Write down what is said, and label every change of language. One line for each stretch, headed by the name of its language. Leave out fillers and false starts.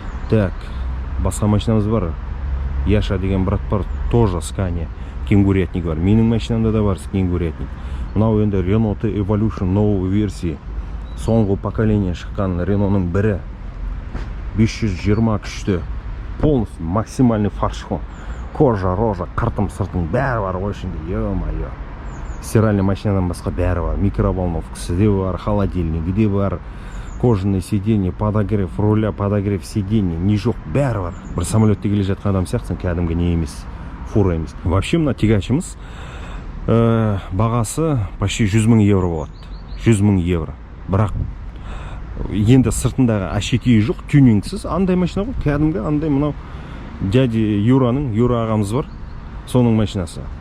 Kazakh: Так, басқа машинамыз бар. Яша деген брат бар,
Russian: тоже
Kazakh: Scania. Кенгурятник бар. Менің машинамда да бар кенгурятник. Мынау енді Renault Evolution
Russian: новый версии.
Kazakh: Соңғы поколение шыққан Реноның бірі. 520 күшті.
Russian: Полностью максимальный фарш.
Kazakh: Кожа, рожа, қыртым, сыртым бәрі бар ғой ішінде.
Russian: Ё-моё.
Kazakh: Стиральный машинадан басқа бәрі бар. Микроволновкасы де бар, холодильнигі де бар.
Russian: Кожаный сиденье, подогрев руля, подогрев сиденье.
Kazakh: Не жоқ, бәрі бар. Бір самолетте келе жатқан адам сияқтысың, кәдімгі не емес. Фура емес.
Russian: Вообще
Kazakh: мына тягачымыз бағасы
Russian: почти
Kazakh: 100 000 евро болады. 100 000 евро. Бірақ енді сыртындағы әшекейі жоқ, тюнингсіз, андай машина ғой, кәдімгі андай мынау дядя Юра ағамыз бар, соның машинасы.